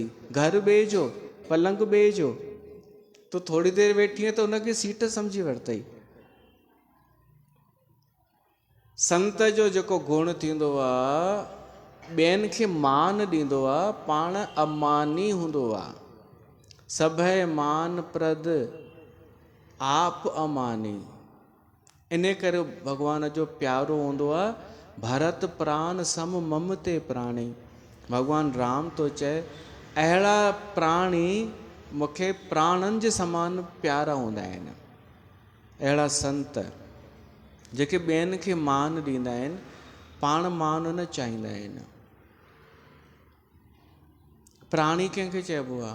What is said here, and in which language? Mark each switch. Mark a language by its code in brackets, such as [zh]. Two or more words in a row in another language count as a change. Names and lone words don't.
[sd] घर ॿिए जो, पलंग ॿिए जो, तो थोड़ी देरि वेठी त हुनखे सीट सम्झी वरितई। संत जो जेको गुण थींदो आहे, ॿियनि खे मान ॾींदो आहे, पाण अमानी हूंदो आहे। [awa] सभय मान प्रद आप अमानी। [sd] इन करे भॻवान जो प्यारो हूंदो आहे, [awa] भरत प्राण सम मम ते प्राणी। [sd] भॻवान राम तो चए अहिड़ा प्राणी मूंखे प्राणनि जे समान प्यारा हूंदा आहिनि। अहिड़ा संत जेके ॿियनि खे मान ॾींदा आहिनि, पाण मान न चाहींदा आहिनि। प्राणी कंहिंखे चइबो आहे?